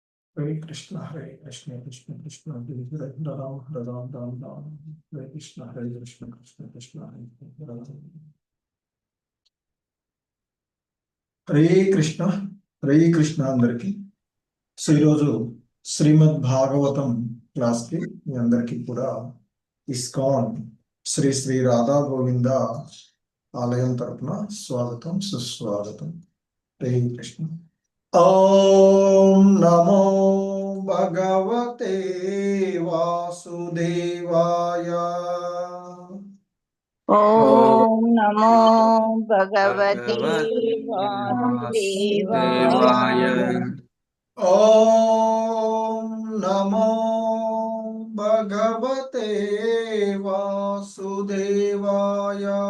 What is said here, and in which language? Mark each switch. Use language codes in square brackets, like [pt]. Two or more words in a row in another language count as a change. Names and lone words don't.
[sa] Hare Krishna, Hare Krishna, Krishna Krishna, Hare Ram, Hare Ram, Ram Ram, Hare Krishna, Hare Krishna, Krishna Krishna, Hare Ram. [te] హరే కృష్ణ హరే కృష్ణ అందరికి. సో ఈరోజు శ్రీమద్ భాగవతం క్లాస్కి మీ అందరికీ కూడా ఇస్కాన్ శ్రీ శ్రీ రాధా గోవింద ఆలయం తరపున స్వాగతం సుస్వాగతం. [sa] హరే కృష్ణ. ఓం నమో భగవతే వాసుదేవాయ. ఓం నమో భగవతే వాసుదేవాయ. ఓం నమో భగవతే వాసుదేవాయ.